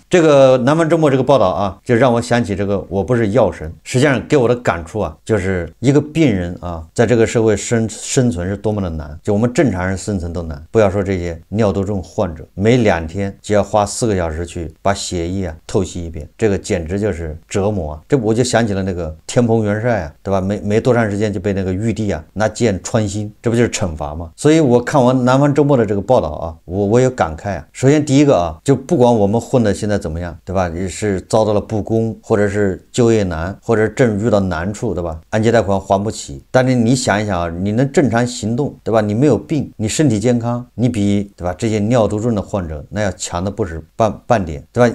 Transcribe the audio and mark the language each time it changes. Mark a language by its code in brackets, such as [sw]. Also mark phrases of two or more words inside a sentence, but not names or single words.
[zh] 這個南方周末這個報道啊，就讓我想起這個我不是藥神，實際上給我的感觸啊，就是一個病人啊，在這個社會生存是多麼的難，就我們正常人生存都難，不要說這些尿毒症患者，每2天就要花4個小時去把血液透析一遍，這個簡直就是折磨啊！這我就想起了那個天蓬元帥啊，對吧？沒多長時間就被那個玉帝啊拿劍穿心，這不就是懲罰嗎？所以我看完南方周末的这個報道啊，我有感慨啊。首先第一個啊，就不管我們混的現在怎麼樣，對吧？也是遭到了不公，或者是就業難，或者正遇到難處，對吧？按揭貸款還不起，但是你想一想啊，你能正常行動，对吧？你沒有病，你身體健康，你比对吧這些尿毒症的患者那要強的不止半點，對吧？